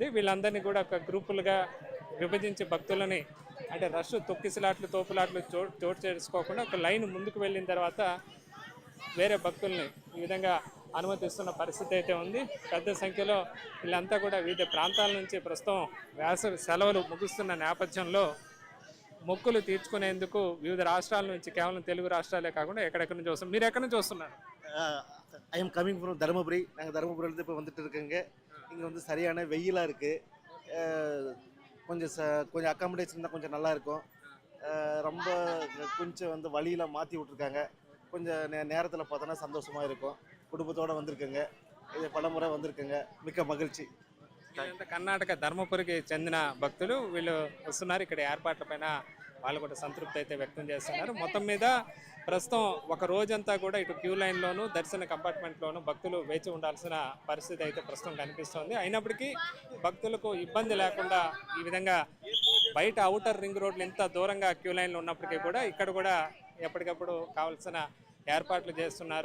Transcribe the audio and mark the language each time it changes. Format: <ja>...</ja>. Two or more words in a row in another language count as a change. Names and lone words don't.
<te>వీళ్ళందరినీ కూడా ఒక గ్రూపులుగా విభజించి భక్తులని అంటే రష్ తొక్కిసలాట్లు తోపులాట్లు చోటు చేసుకోకుండా ఒక లైన్ ముందుకు వెళ్ళిన తర్వాత వేరే భక్తుల్ని ఈ విధంగా అనుమతిస్తున్న పరిస్థితి అయితే ఉంది. పెద్ద సంఖ్యలో వీళ్ళంతా కూడా వివిధ ప్రాంతాల నుంచి ప్రస్తుతం వేసవి సెలవులు ముగుస్తున్న నేపథ్యంలో మొక్కులు తీర్చుకునేందుకు వివిధ రాష్ట్రాల నుంచి కేవలం తెలుగు రాష్ట్రాలే కాకుండా ఎక్కడెక్కడి నుంచి వస్తున్నారు. మీరు ఎక్కడి నుంచి వస్తున్నారు?</te> <en>I am coming from தருமபுரி.</en> <ta>நாங்கள் தருமபுரியிலேருந்து இப்போ வந்துட்டு இருக்கோங்க. இங்கே வந்து சரியான வெயிலாக இருக்குது. கொஞ்சம் அக்காமடேஷன் தான் கொஞ்சம் நல்லா இருக்கும். ரொம்ப கொஞ்சம் வந்து வழியில் மாற்றி விட்ருக்காங்க. கொஞ்சம் நேரத்தில் பார்த்தோன்னா சந்தோஷமாக இருக்கும். குடும்பத்தோடு வந்திருக்குங்க. இது பலமுறை வந்திருக்குங்க. மிக்க மகிழ்ச்சி.</ta> <te>కర్ణాటక ధర్మపురికి చెందిన భక్తులు వీళ్ళు వస్తున్నారు. ఇక్కడ ఏర్పాట్ల పైన వాళ్ళు కూడా సంతృప్తి అయితే వ్యక్తం చేస్తున్నారు. మొత్తం మీద ప్రస్తుతం ఒక రోజంతా కూడా ఇటు క్యూ లైన్లోను దర్శన కంపార్ట్మెంట్లోను భక్తులు వేచి ఉండాల్సిన పరిస్థితి అయితే ప్రస్తుతం కనిపిస్తోంది. అయినప్పటికీ భక్తులకు ఇబ్బంది లేకుండా ఈ విధంగా బయట</te> <en>outer ring roads</en> <te>ఎంత దూరంగా</te> <en>queue lines</en> <te>ఉన్నప్పటికీ కూడా ఇక్కడ కూడా ఎప్పటికప్పుడు కావాల్సిన ఏర్పాట్లు చేస్తున్నారు.</te>